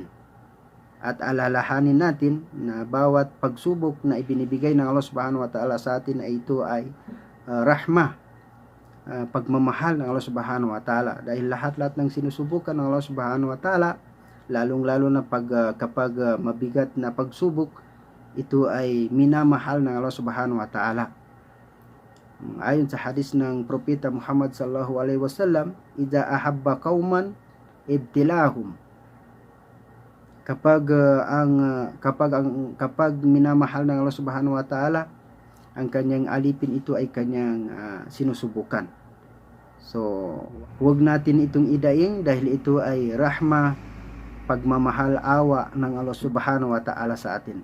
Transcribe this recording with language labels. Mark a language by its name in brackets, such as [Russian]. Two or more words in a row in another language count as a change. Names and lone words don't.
[Filipino] At alalahanin natin na bawat pagsubok na ibinibigay ng Allah [Arabic] سبحانه وتعالى [Filipino] sa atin ay ito ay rahmah, pagmamahal ng Allah [Arabic] سبحانه وتعالى. [Filipino] Dahil lahat-lahat ng sinusubukan ng Allah [Arabic] سبحانه وتعالى, [Filipino] lalong-lalo na kapag mabigat na pagsubok, ito ay minamahal ng Allah [Arabic] سبحانه وتعالى. [Filipino] Ayon sa hadis ng Propeta Muhammad [Arabic] صلى الله عليه وسلم, إذا أحب قوما ابتلاهم. [Filipino] Kapag minamahal ng Allah [Arabic] سبحانه وتعالى [Filipino] ang kanyang alipin, ito ay kanyang sinusubukan. So, huwag natin itong idaing dahil ito ay rahma, pagmamahal, awa ng Allah [Arabic] سبحانه وتعالى [Filipino] sa atin.